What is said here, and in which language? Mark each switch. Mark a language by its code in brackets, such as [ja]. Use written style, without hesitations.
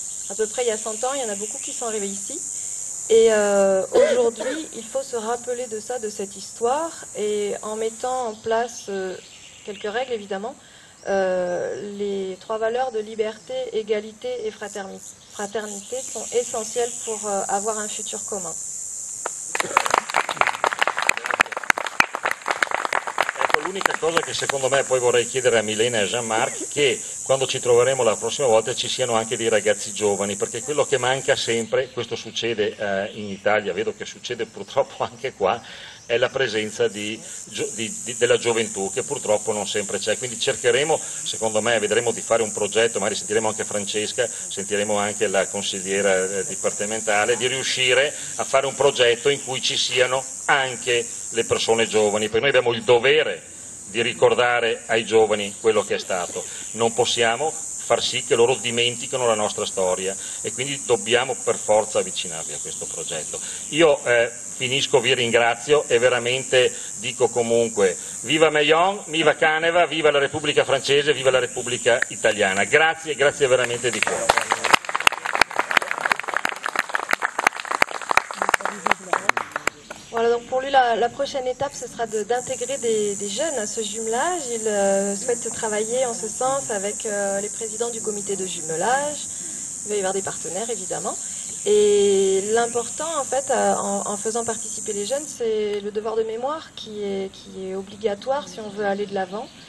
[fr] À peu près il y a 100 ans, il y en a beaucoup qui sont arrivés ici. Et aujourd'hui, il faut se rappeler de ça, de cette histoire, et en mettant en place quelques règles, évidemment, les 3 valeurs de liberté, égalité et fraternité sont essentielles pour avoir un futur commun. [it] L'unica cosa che secondo me poi vorrei chiedere a Milena e a Jean-Marc, che quando ci troveremo la prossima volta ci siano anche dei ragazzi giovani, perché quello che manca sempre, questo succede in Italia, vedo che succede purtroppo anche qua, è la presenza della gioventù, che purtroppo non sempre c'è, quindi cercheremo, secondo me, vedremo di fare un progetto, magari sentiremo anche Francesca, sentiremo anche la consigliera dipartimentale, di riuscire a fare un progetto in cui ci siano anche le persone giovani, perché noi abbiamo il dovere di ricordare ai giovani quello che è stato, non possiamo far sì che loro dimenticano la nostra storia e quindi dobbiamo per forza avvicinarli a questo progetto. Io finisco, vi ringrazio e veramente dico comunque viva Meillon, viva Caneva, viva la Repubblica Francese, viva la Repubblica Italiana. Grazie, grazie veramente di cuore. [fr] Voilà, donc pour lui, la prochaine étape, ce sera d'intégrer des jeunes à ce jumelage. Il souhaite travailler en ce sens avec les présidents du comité de jumelage. Il va y avoir des partenaires, évidemment. Et l'important, en fait, en faisant participer les jeunes, c'est le devoir de mémoire qui est obligatoire si on veut aller de l'avant.